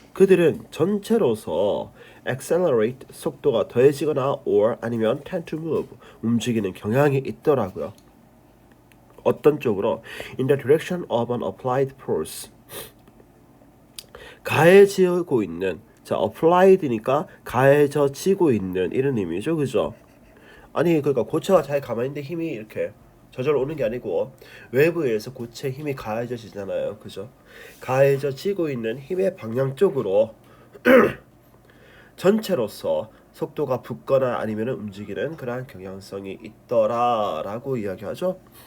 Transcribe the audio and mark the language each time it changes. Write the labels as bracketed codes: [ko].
[ko] 그들은 전체로서 accelerate 속도가 더해지거나 or 아니면 [en] tend to move [ko] 움직이는 경향이 있더라고요. 어떤 쪽으로? [en] In the direction of an applied force. [ko] 가해지고 있는 applied니까 가해져지고 있는 이런 의미죠, 그죠? 아니 그러니까 고체가 잘 가만히 있는데 힘이 이렇게 저절로 오는 게 아니고 외부에서 고체 힘이 가해져지잖아요, 그죠? 가해져지고 있는 힘의 방향 쪽으로 전체로서 속도가 붙거나 아니면 움직이는 그러한 경향성이 있더라라고 이야기하죠.